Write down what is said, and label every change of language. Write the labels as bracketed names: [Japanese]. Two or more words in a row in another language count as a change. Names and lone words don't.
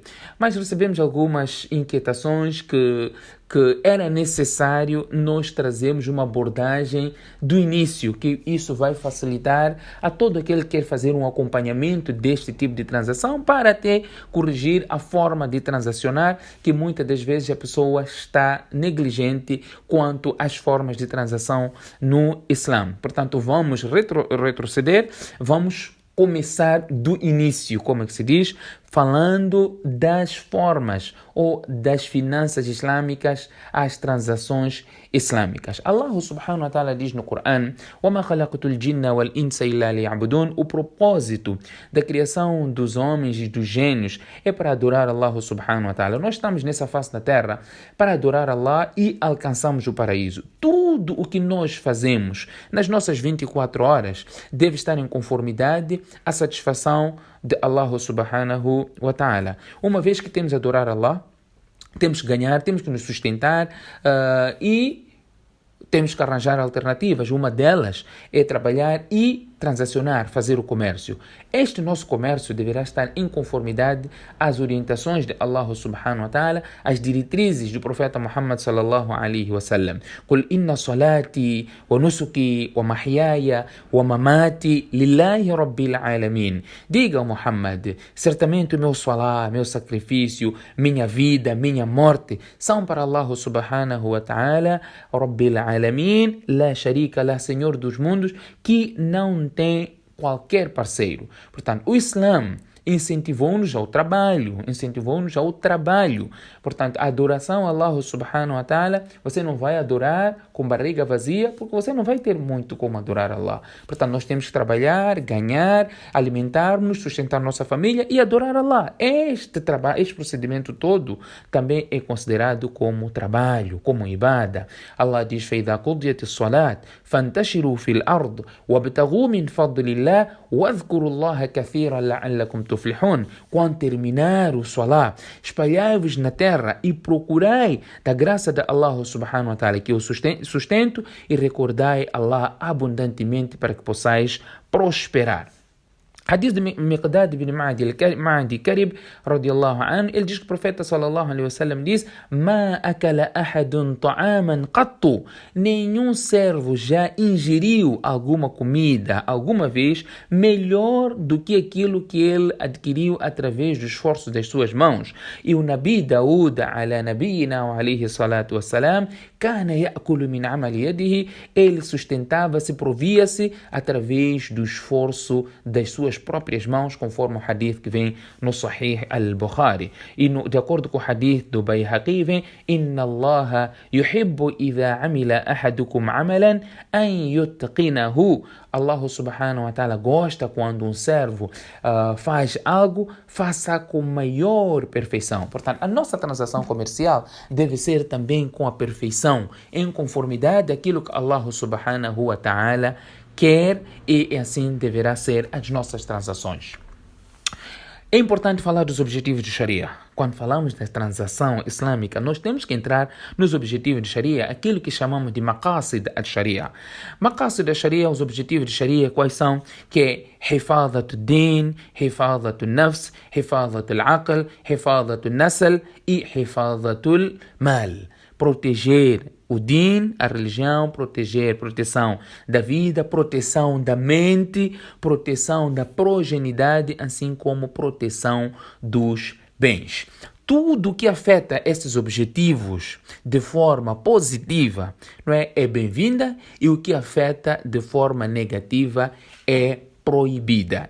[Portuguese] Mas recebemos algumas inquietações que era necessário nós trazermos uma abordagem do início, que isso vai facilitar a todo aquele que quer fazer um acompanhamento deste tipo de transação para até corrigir a forma de transacionar, que muitas das vezes a pessoa está negligente quanto às formas de transação no Islã. Portanto, vamos retroceder, vamos começar do início, como é que se diz, falando das formas ou das finanças islâmicas às transações islâmicas. Allah [Arabic] سبحانه وتعالى [Portuguese] diz no Corão: [Arabic] وَمَا خَلَقْتُ الْجِنَّ وَالْإِنسَ إِلَّا لِيَعْبُدُونَ. [Portuguese] O propósito da criação dos homens e dos gênios é para adorar Allah [Arabic] سبحانه وتعالى. [Portuguese] Nós estamos nessa face da terra para adorar Allah e alcançamos o paraíso. Tudo o que nós fazemos nas nossas 24 horas deve estar em conformidade à satisfação de Allah [Arabic] سبحانه وتعالى. [Portuguese] Uma vez que temos a adorar Allah, temos que ganhar, temos que nos sustentar e temos que arranjar alternativas. Uma delas é trabalhar e transacionar, fazer o comércio. Este nosso comércio deverá estar em conformidade às orientações de Allah [Arabic] سبحانه وتعالى, [Portuguese] às diretrizes do profeta Muhammad [Arabic] صلى الله عليه وسلم. قُلْ إِنَّ صَلَاتِي وَنُسُكِي وَمَحْيَايَ وَمَمَاتِي لِلَّهِ رَبِّ الْعَالَمِينَ. [Portuguese] Diga, Muhammad, certamente o meu salah, meu sacrifício, minha vida, minha morte são para Allah [Arabic] سبحانه وتعالى، رب العالمين، لا شريك له, [Portuguese] Senhor dos mundos, que não tem qualquer parceiro. Portanto, o Islã incentivou-nos ao trabalho, Portanto, a adoração a Allah [Arabic] سبحانه وتعالى, [Portuguese] você não vai adorar com barriga vazia, porque você não vai ter muito como adorar Allah. Portanto, nós temos que trabalhar, ganhar, alimentar-nos, sustentar nossa família e adorar Allah. Este procedimento todo também é considerado como trabalho, como ibada. Allah diz: [Arabic] فَإِذَا قُضِيَتِ الصَّلَاةِ فَانْتَشِرُوا فِي الْأَرْضِ وَابْتَغُوا مِنْ فَضْلِ اللَّهِ وَاذْكُرُوا اللَّهَ كَثِيرًا لَعَلَّكُمْ تُفْلِحُونَ. [Portuguese] Quando terminar o salah, espalhai-vos na terra e procurai da graça de Allah [Arabic] سبحانه وتعالى, [Portuguese] que é o sustento, e recordai Allah abundantemente para que possais prosperar. Hadith de Miqdad bin Ma'di Karib [Arabic] رضي الله عنه, [Portuguese] ele diz que o profeta [Arabic] صلى الله عليه وسلم [Portuguese] diz: [Arabic] ما أكل أحد طعاما قط. [Portuguese] Nenhum servo já ingeriu alguma comida alguma vez melhor do que aquilo que ele adquiriu através do esforço das suas mãos. E o Nabi Daud [Arabic] على نبينا وعليه الصلاة والسلام كان يأكل من عمل يده. [Portuguese] Ele sustentava-se, provia-se através do esforço das suas próprias mãos, conforme o hadith que vem no Sahih al-Bukhari. E de acordo com o hadith do Bayhaqi, vem: [Arabic] إن الله يحب إذا عمل أحدكم عملا أن يتقنه. [Portuguese] Allah [Arabic] سبحانه وتعالى [Portuguese] gosta quando um servo faz algo, faça com maior perfeição. Portanto, a nossa transação comercial deve ser também com a perfeição, em conformidade àquilo que Allah [Arabic] سبحانه وتعالى [Portuguese] quer, e assim deverá ser as nossas transações. É importante falar dos objetivos de Sharia. Quando falamos da transação islâmica, nós temos que entrar nos objetivos de Sharia, aquilo que chamamos de [Arabic] مقاصد الشريعة. مقاصد الشريعة, [Portuguese] os objetivos de Sharia, quais são? Que é [Arabic] حفظ الدين، حفظ النفس، حفظ العقل، حفظ النسل و حفظ المال. [Portuguese] Proteger o din, a religião, proteção da vida, proteção da mente, proteção da progenidade, assim como proteção dos bens. Tudo que afeta esses objetivos de forma positiva, não é bem-vinda, e o que afeta de forma negativa é proibida.